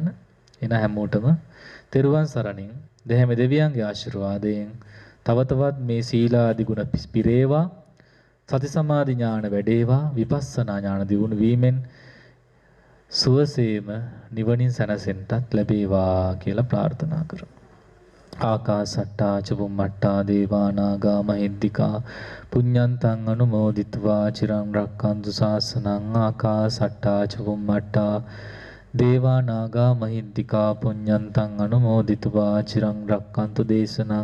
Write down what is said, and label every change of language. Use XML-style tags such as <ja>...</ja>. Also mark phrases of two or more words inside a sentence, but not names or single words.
<si>එන හැමෝටම තෙරුවන් සරණින් දෙහැම දෙවියන්ගේ ආශිර්වාදයෙන් තව තවත් මේ සීලාදී ගුණ පිරේවා. සති සමාධි ඥාන වැඩේවා. විපස්සනා ඥාන දියුණු වීමෙන් සුවසේම නිවනින් සැනසෙන්නටත් ලැබේවා කියලා ප්‍රාර්ථනා කරමු.</si> <pi>ආකාසට්ටා චුම්මට්ටා දේවා නාග මහිද්దికා පුඤ්ඤන්තං අනුමෝදිත्वा චිරං රක්ඛන්තු ශාසනං. ආකාසට්ටා චුම්මට්ටා දේවා නාග මහිද්దికා පුඤ්ඤන්තං අනුමෝදිත्वा චිරං රක්ඛන්තු දේශනං.</pi>